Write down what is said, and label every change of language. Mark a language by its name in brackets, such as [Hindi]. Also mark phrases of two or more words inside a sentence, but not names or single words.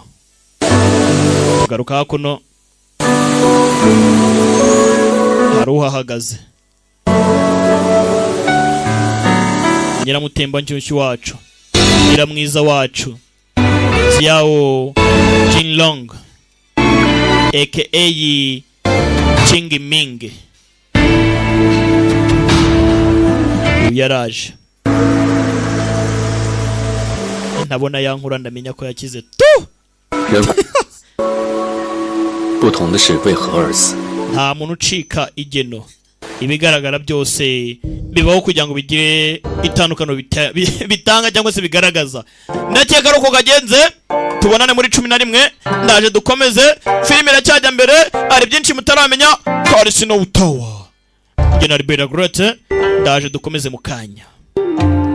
[Kinyarwanda] tugaruka hakuno hari uhahagaze nyiramutemba nshyushyu wacu nyiramwiza wacu Jiao Jinlong aka Ching Ming yaraje nabona yankura ndamenya ko yakize tu [Chinese] 人不同的是为何而死。 [Kinyarwanda] nta muntu ucika igeno ibigaragara byose bibaho kugira ngo bigire itandukano bitanga cyangwa se bigaragaza ndakeka ari uko kagenze tubonane muri 11 ndaje dukomeze filime iracyajya mbere ari byinshi mutaramenya Snow Tower njye na Libera Grotte ndaje dukomeze mu kanya.